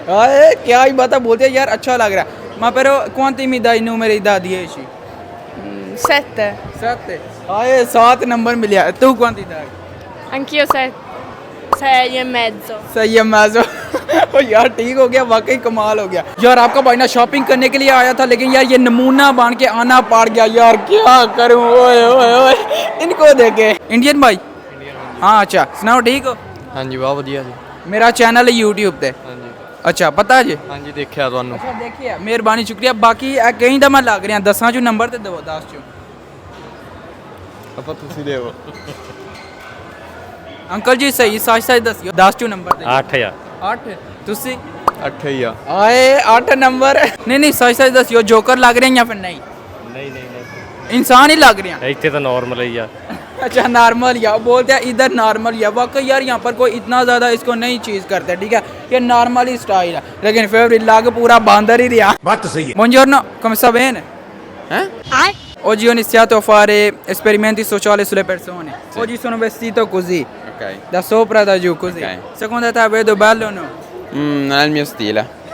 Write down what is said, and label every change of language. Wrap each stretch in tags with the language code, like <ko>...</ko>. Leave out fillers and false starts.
<hi>क्या ही बात बोलते हैं यार, अच्छा लग रहा है.</hi> <it>Ma però quanti mi dai i numeri da 10? 7.</it> <hi>7. 7 number मिले. तू</hi> <it>quanti dai? Anch'io 7. 6 e mezzo.</it> <hi>6 है मैज़ो. ओ यार ठीक हो गया, वाकई कमाल हो गया यार. आपका भाई ना शॉपिंग करने के लिए आया था, लेकिन यार ये नमूना बन के आना पड़ गया यार. क्या करूं? ओए ओए ओए इनको देखे. इंडियन भाई? हाँ अच्छा, सुनाओ ठीक हो? हाँ जी बहुत</hi> <pa>ਵਧੀਆ ਜੀ</pa> <hi>मेरा चैनल है YouTube ਤੇ.</hi> <pa>ਹਾਂਜੀ</pa> <hi>अच्छा पता जी?</hi> <pa>ਹਾਂਜੀ ਦੇਖਿਆ ਤੁਹਾਨੂੰ</pa> <hi>अच्छा देखिए, मेहरबानी शुक्रिया. बाकी कहीं</hi> <pa>ਦਾ ਮੈਂ ਲੱਗ ਰਿਹਾ 10 ਚੋਂ ਨੰਬਰ ਤੇ ਦਿਓ 10 ਚੋਂ. ਆਪਾਂ ਤੁਸੀਂ ਦੇਵੋ ਅੰਕਲ ਜੀ ਸਹੀ ਸੱਚ ਦੱਸਿਓ 10 ਚੋਂ ਨੰਬਰ ਤੇ. 8000 8 ਤੁਸੀਂ 8 ਹੀ ਆ ਆਏ 8 ਨੰਬਰ. ਨਹੀਂ ਸੱਚ ਦੱਸਿਓ, ਜੋਕਰ ਲੱਗ ਰਹੇ ਜਾਂ ਫਿਰ ਨਹੀਂ? ਨਹੀਂ ਨਹੀਂ</pa> <hi>इंसान ही लग रहे हैं.</hi> <pa>ਇੱਥੇ ਤਾਂ ਨਾਰਮਲ ਹੀ ਆ</pa> <hi>अच्छा नॉर्मल या बोलते हैं इधर नॉर्मल या. वाकई यार यहाँ पर कोई इतना ज़्यादा इसको नहीं चीज़ करते, ठीक है. ये नॉर्मल ही स्टाइल है, लेकिन फेवरेट लाग पूरा बांदर ही रहा. बात तो सही है.</hi> <it>Buongiorno, come sta bene? Oggi ho iniziato a fare esperimenti sociali sulle persone. Oggi sono vestito così, Ok, da sopra e da giù così. Ok. Secondo te vedo bello o no? non è il mio stile.</it>